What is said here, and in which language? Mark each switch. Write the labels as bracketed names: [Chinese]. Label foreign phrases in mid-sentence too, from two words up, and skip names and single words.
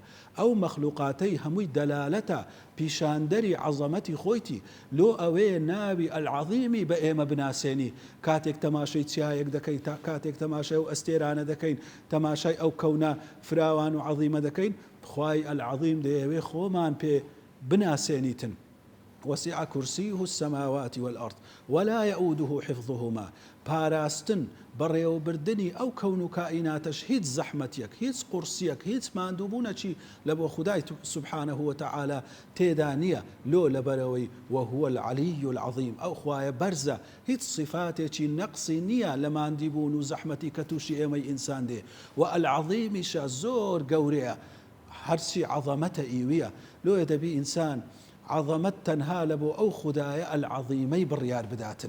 [Central Kurdish] ئەو مەخلوقاتەی هەمووی دەلالەتە پیشاندەری عەظەمەتی خۆیتی. لۆ ئەوەیە ناوی العەظیمی بە ئێمە بناسێنی کاتێک تەماشای چیایەک دەکەین کاتێک تەماشای ئەو ئەستێرانە دەکەین تەماشای ئەو کەونە فراوان و عەظیمە دەکەین خوای العەظیم دەیەوێ خۆمان پێ بناسێنیتن. [Arabic] وسع كرسيه السماوات والأرض ولا يؤوده حفظهما. [Central Kurdish] پاراستن بەڕێوەبردنی ئەو کەون و کائیناتەش هیچ زەحمەتیەک هیچ قورسیەک هیچ ماندووبوونەکی لە بۆ خودای [Arabic] سبحانه وتعالى [Central Kurdish] تێدا نییە. لۆ لەبەرەوەی [Arabic] وهو العلي العظيم. [Central Kurdish] ئەو خوایە بەرزە هیچ صفاتێکی نەقسی نییە لە ماندیبوون و زەحمەتی کە تووشی ئێمەی ئینسان دێ. و العەظیمیشە زۆر گەورەیە هەرچی عەظەمەتە ئیویە. لۆیە دەبی ئینسان عەظەمەت تەنها لە بۆ ئەو خودایە العەظیمەی بڕیار بداتن.